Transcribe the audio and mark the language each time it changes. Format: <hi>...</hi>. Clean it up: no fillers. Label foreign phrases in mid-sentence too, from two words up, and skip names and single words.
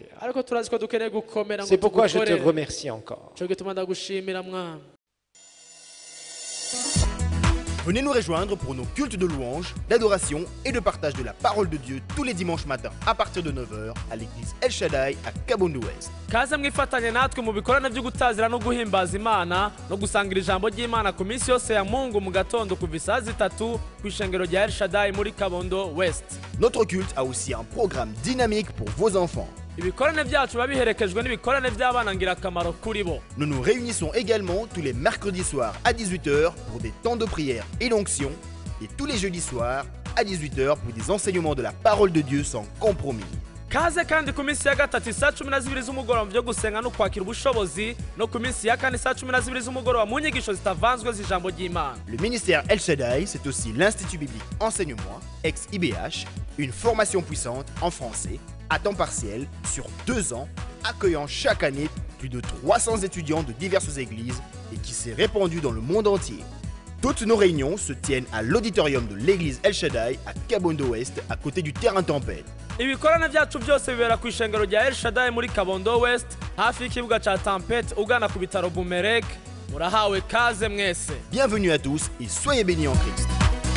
<fr>C'est pourquoi je te remercie encore. Venez nous rejoindre pour nos cultes de louange, d'adoration et de partage de la parole de Dieu tous les dimanches matins à partir de 9h à l'église El Shaddai à Kabondo West.</fr> <rn>Kaze mwifatanye natwe mu bikorane byo gutazira no guhimbaza Imana no gusangira ijambo ry'Imana ku minsi yose ya Mungu mu gatondo kuva isaa 3 ku ishengero rya El Shaddai muri Kabondo West.</rn> <fr>Notre culte a aussi un programme dynamique pour vos enfants.</fr> <rn>Ibikorane byacu babiherekejwe n'ibikorane by'abana ngirakamaro kuri bo.</rn> <fr>Nous nous réunissons également tous les mercredis soirs à 18h pour des temps de prière et d'onction et tous les jeudis soirs à 18h pour des enseignements de la parole de Dieu sans compromis.</fr> <rn>kaze kandi ku minsi ya gatatu saa 12 z'umugoroba mu byo gusenga no kwakira ubushobozi no ku minsi ya kane saa 12 z'umugoroba mu nyigisho zitavanzwe z'ijambo ry'Imana.</rn> <fr>Le ministère El Shaddai, c'est aussi l'Institut biblique Enseigne-moi, ex-IBH, une formation puissante en français, à temps partiel, sur 2 ans, accueillant chaque année plus de 300 étudiants de diverses églises et qui s'est répandue dans le monde entier. Toutes nos réunions se tiennent à l'auditorium de l'église El Shaddai à Kabondo Ouest, à côté du terrain Tempête.</fr> <rn>Ibikorana byacu byose bibera ku ishengero rya El Shaddai muri Kabondo West, hafi y'ikibuga ca Tempête ugana ku bitaro Bumerek. Murahawe kaze mwese.</rn> <fr>Bienvenue à tous et soyez bénis en Christ.</fr>